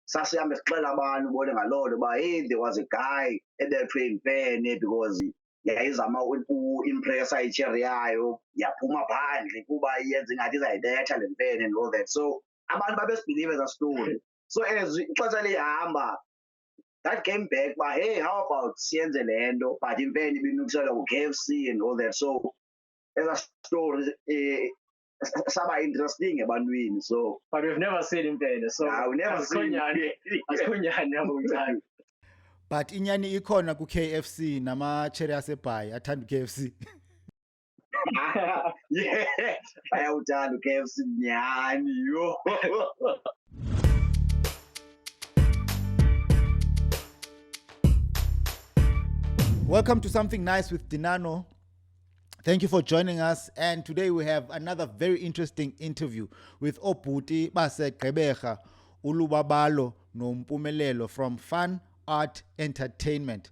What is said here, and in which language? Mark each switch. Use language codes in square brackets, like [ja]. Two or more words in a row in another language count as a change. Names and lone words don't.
[xh] sasihambe sixela abantu ubone ngaloo nto uba [en] hey, there was a guy [xh] ebethwe yimfene because yayizama uimpressa itsheri yayo yaphuma phandle kuba yenza ingathi izayibetha le mfene [en] and all that. [xh] So abantu babesibhilive eza story. So as ixesha lihamba, [en] that came back uba hey, how about [xh] siyenze le nto [en] but [xh] imfene ibinukiselwa ngu-KFC [en] and all that. [xh] So eza story saba interesting ebantwini. [en] So but we've never seen imfene, so we never seen it. [xh] But inyani ikhona ku-KFC nama-cherry asebhayi athanda u-KFC. Yeah, ayawuthanda u-KFC nyani yo. [en] Welcome to Something Nice with Dinano. Thank you for joining us. And today we have another very interesting interview with Obuti base Gqeberha, Lubabalo Mpumelelo from Fun Art Entertainment.